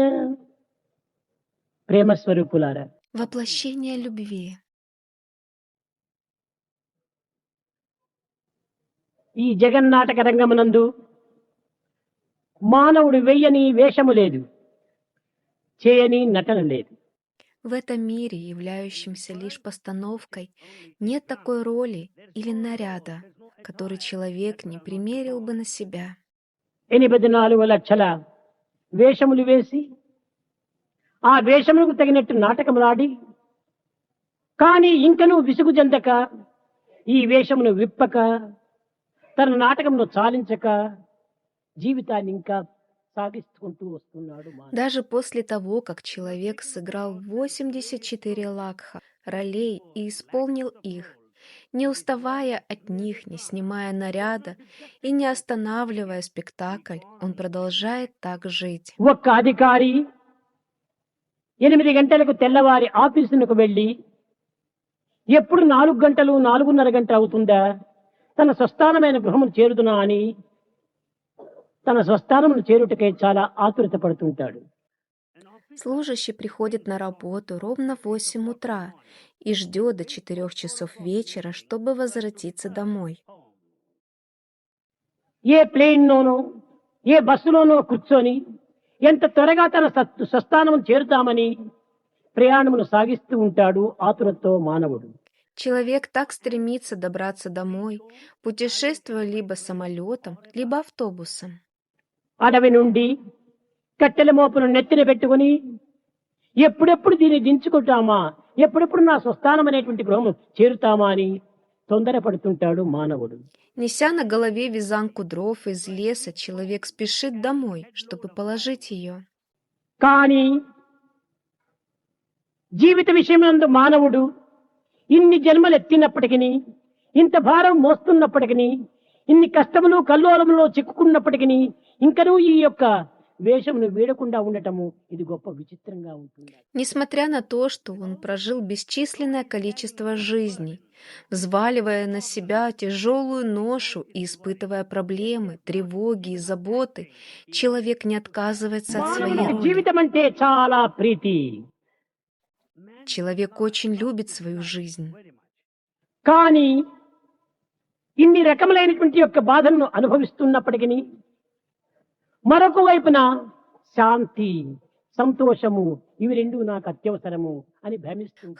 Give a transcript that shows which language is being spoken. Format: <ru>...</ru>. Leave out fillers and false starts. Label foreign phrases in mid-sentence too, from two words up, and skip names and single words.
<te>ప్రేమ స్వరూపులారా,</te> <ru>Воплощение любви.</ru> <te>ఈ జగన్నాటక రంగమునందు మానవుడు వెయ్యని వేషము లేదు, చేయని నటన లేదు.</te> <ru>В этом мире, являющемся лишь постановкой, нет такой роли или наряда, который человек не примерил бы на себя.</ru> <te>84 లక్షల వేషములు వేసి ఆ వేషములకు తగినట్టు నాటకములాడి కానీ ఇంకనూ విసుగు చెందక ఈ వేషమును విప్పక తన నాటకమును చాలించక జీవితాన్ని ఇంకా సాగిస్తుంటూ వస్తున్నాడు.</te> <ru>Даже после того, как человек сыграл 84 лакха ролей и исполнил их, не уставая от них, не снимая наряда и не останавливая спектакль, он продолжает так жить.</ru> <te>ఒక్క అధికారి 8 గంటలకు తెల్లవారి ఆఫీసులకు వెళ్ళి ఎప్పుడు 4 గంటలు 4:30 గంటలు అవుతుందా తన స్వస్థానమైన గృహమును చేరుదునా అని తన స్వస్థానమును చేరుటకై చాలా ఆతురత పడుతుంటాడు.</te> <ru>Служащий приходит на работу ровно в 8 утра и ждет до 4 часов вечера, чтобы возвратиться домой.</ru> <te>ఏ ప్లేన్లోనో ఏ బస్సులోనో కూర్చొని ఎంత త్వరగా తన స్వస్థానమును చేరుతామని ప్రయాణమును సాగిస్తూ ఉంటాడు ఆతురతో మానవుడు.</te> <ru>Человек так стремится добраться домой, путешествуя либо самолетом, либо автобусом.</ru> <te>అడవి నుండి కట్టెల మోపును నెత్తిన పెట్టుకుని ఎప్పుడెప్పుడు దీన్ని దించుకుంటామా, ఎప్పుడెప్పుడు నా స్వస్థానం అనేటువంటి గృహము చేరుతామా అని తొందరపడుతుంటాడు మానవుడు.</te> <ru>Неся на голове вязанку дров из леса, человек спешит домой, чтобы положить ее.</ru> <te>కానీ జీవిత విషయమందు మానవుడు ఇన్ని జన్మలు ఎత్తినప్పటికీ, ఇంత భారం మోస్తున్నప్పటికీ, ఇన్ని కష్టములు కల్లోలములో చిక్కుకున్నప్పటికీ ఇంకనూ ఈ యొక్క వేషమును వీడకుండా ఉండటము ఇది గొప్ప విచిత్రంగా ఉంటుంది.</te> <ru>Несмотря на то, что он прожил бесчисленное количество жизней, взваливая на себя тяжелую ношу и испытывая проблемы, тревоги и заботы, человек не отказывается от своей роли.</ru> <te>జీవితం అంటే చాలా ప్రీతి.</te> <ru>Человек очень любит свою жизнь.</ru> <te>కానీ ఇన్ని రకములైనటువంటి యొక్క బాధలను అనుభవిస్తున్నప్పటికీ మరొక వైపున శాంతి, సంతోషము ఇవి రెండు నాకు అత్యవసరము అని భ్రమిస్తుంటాడు.</te>